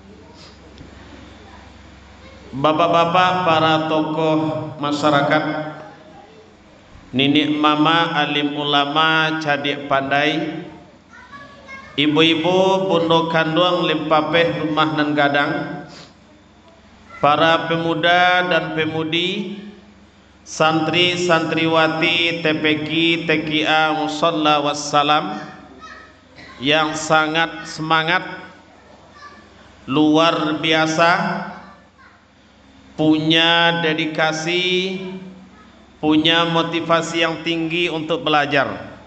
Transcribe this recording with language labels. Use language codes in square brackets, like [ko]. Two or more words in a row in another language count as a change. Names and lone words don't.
[id] Bapak-bapak, para tokoh masyarakat, [min] ninik mama, [id] alim ulama, [min] cadik pandai, [id] ibu-ibu, [min] bondo kandung, limpapeh rumah nan gadang, [id] para pemuda dan pemudi, santri santriwati TPQ TKA Musalla Wassalam yang sangat semangat, luar biasa, punya dedikasi, punya motivasi yang tinggi untuk belajar.